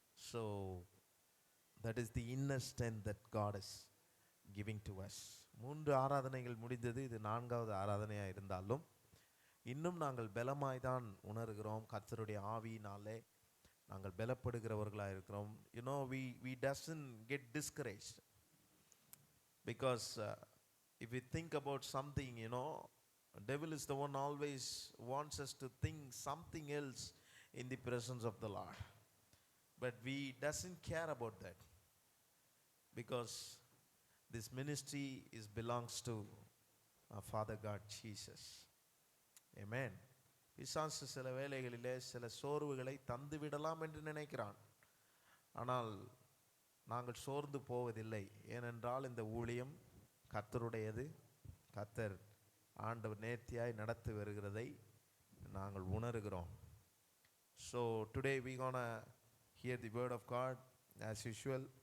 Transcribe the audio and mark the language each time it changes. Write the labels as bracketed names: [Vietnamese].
[English] So that is the inner strength that God is giving to us. [Tamil] 3 ஆராதனைகள் முடிந்தது. இது 4வது ஆராதனையாக இருந்தாலும் இன்னும் நாங்கள் பலமாய் தான் உணர்கிறோம். கர்த்தருடைய ஆவியினாலே நாங்கள் பலப்படுகிறவர்களாக இருக்கிறோம். [English] we doesn't get discouraged because if we think about something, devil is the one always wants us to think something else in the presence of the Lord. But we doesn't care about that because this ministry belongs to our Father God Jesus. Amen. [Tamil] பிசாசு சில வேளைகளிலே சில சோர்வுகளை தந்து விடலாம் என்று நினைக்கிறான். ஆனால் நாங்கள் சோர்ந்து போவதில்லை. ஏனென்றால் இந்த ஊழியம் கர்த்தருடையது. கர்த்தர் ஆண்டவர் நேர்த்தியாய் நடத்தி வருகிறதை நாங்கள் உணர்கிறோம். [English] So today we gonna hear the word of God as usual.